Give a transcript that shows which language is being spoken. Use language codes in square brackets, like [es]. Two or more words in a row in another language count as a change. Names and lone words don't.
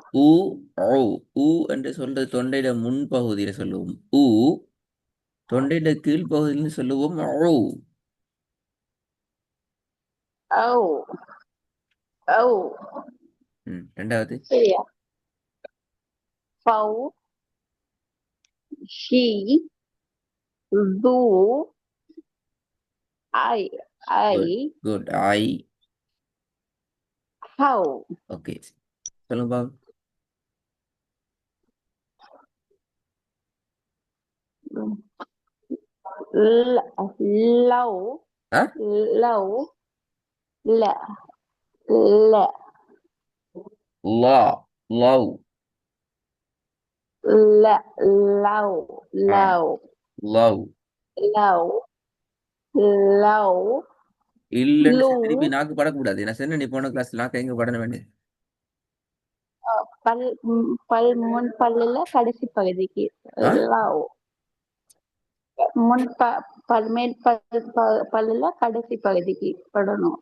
[ta] ஊ. ஓ. ஊ என்று சொல்றது தொண்டையில முன்பகுதியில சொல்லுவோம் ஊ. தொண்டையில கீழ்ப்பகுதியில சொல்லுவோம் ஓ. O, O, ரெண்டாவது. சரியா? V, She, Du, I, குட் I, குட். ஐ. How. ஓகே, சொல்லுங்க பாபு. Low, ஆ, [ar] low, لا لا லா. லவ். لا لو ஆ, لو லவ். لو لو [ta] இல்லைன்னு திருப்பி [ar] لو [ta] நாக்கு படக்கூடாது. நான் சொன்ன நீ போன கிளாஸ் நாக்கு எங்க படன வேண்டியது. பல் பல் முன் பல்லுல கடைசி பகுதிக்கு ஆ, லவ் முன் பல் மேல் பல்லுல கடைசி பகுதிக்கு படணும்.